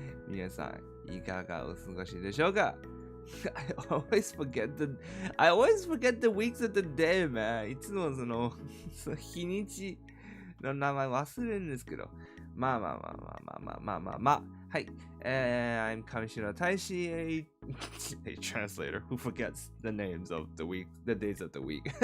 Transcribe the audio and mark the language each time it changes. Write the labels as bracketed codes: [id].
[ja] 皆さん、いかがお過ごしでしょうか？ [en] I always forget the weeks of the day, man. [ja] いつもその日にちの名前忘れるんですけど。まあ。はい。 [en] I'm Kamishiro Taishi, a translator who forgets the names of the week, the days of the week.